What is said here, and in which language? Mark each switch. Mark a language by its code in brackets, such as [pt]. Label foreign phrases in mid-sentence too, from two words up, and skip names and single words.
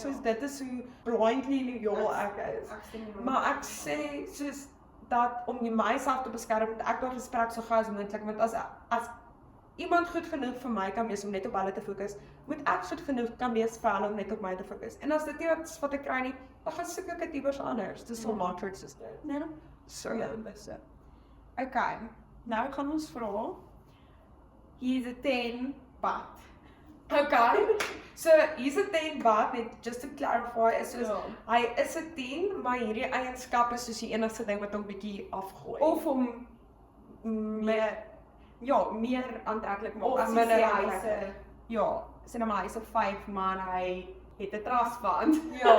[af] Soos dit is hoe [en] blindly loyal [af] ek is. Maar ek sê soos dat om myself te beskerm, moet ek daai gesprek so gou as moontlik, want as iemand goed genoeg vir my kan wees om net op hulle te fokus, moet ek goed genoeg kan wees vir hulle om net op my te fokus. En as dit nie wat ek kry nie, dan gaan soek ek dit iewers anders. Dis so maklik soos dit. Nee, So dis Okay, nou gaan ons vra. [en] He's a 10, but. [af] Okay, so hier's 'n 10 but net [en] just to clarify [af] is soos hy is 'n 10, maar hierdie eienskappe is soos die enigste ding wat hom bietjie afgooi. Of hom meer aantreklik maak. Of As minder hy sê hy's aantreklik. ja, sê nou maar hy's 'n 5, maar hy het 'n trustfund. Ja,